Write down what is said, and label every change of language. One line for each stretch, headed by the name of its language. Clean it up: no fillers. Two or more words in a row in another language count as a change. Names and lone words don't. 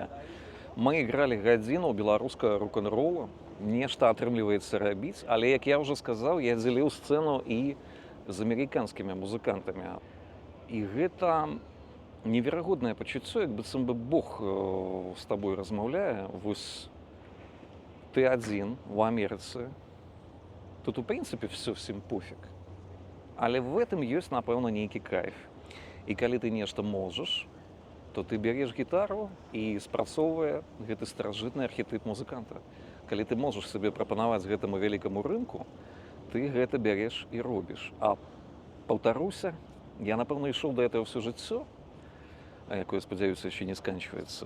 Russian: Мы играли
Belarusian: гадзіну беларускага рок-н-ролла, нешта атрымліваецца рабіць, але, як я ўжо сказаў, я дзеліў сцэну і з амерыканскімі музыкантамі. І гэта неверагоднае пачуццё, як быццам бы Бог з табой размаўляе. Вось ты адзін у Амерыцы. Тут, у прынцыпе, все всім пофіг. Але в гэтым ёсць, напэўна, нейкі кайф. І калі ты нешта можаш, то ты бяреш гітару і спрацоўвае гэты старажытны архетып музыканта. Калі ты можаш сабе прапанаваць гэтаму вялікаму рынку, ты гэта бяреш і робіш. А паўтаруся, я, напэўна, ішоў
Russian: да этого
Belarusian: ўсё жыццё, якое, спадзяюся, яшчэ не сканчваецца.